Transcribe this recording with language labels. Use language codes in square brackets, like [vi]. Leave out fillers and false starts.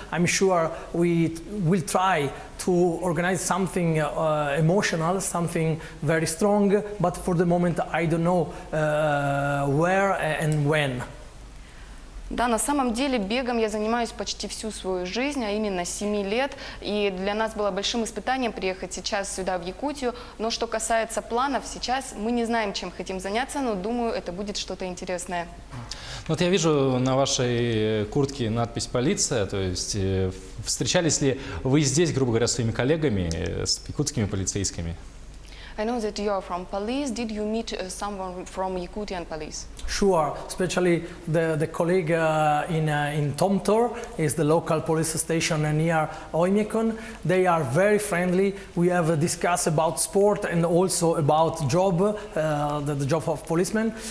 [en] I'm sure we will try to organize something emotional, something very strong, but for the moment I don't know where and when. [ru] Да, на самом деле бегом я занимаюсь почти всю свою жизнь, а именно 7 лет. И для нас было большим испытанием приехать сейчас сюда, в Якутию. Но что касается планов, сейчас мы не знаем, чем хотим заняться, но думаю, это будет что-то интересное. Вот я вижу на вашей куртке надпись «Полиция», то есть встречались ли вы здесь, грубо говоря, с своими коллегами, с якутскими полицейскими? [en] I know that you are from police. Did you meet someone from Yakutian police? Sure, especially the colleague in Tomtor is the local police station near Oymyakon. They are very friendly. We have discussed about sport and also about job, the job of policemen.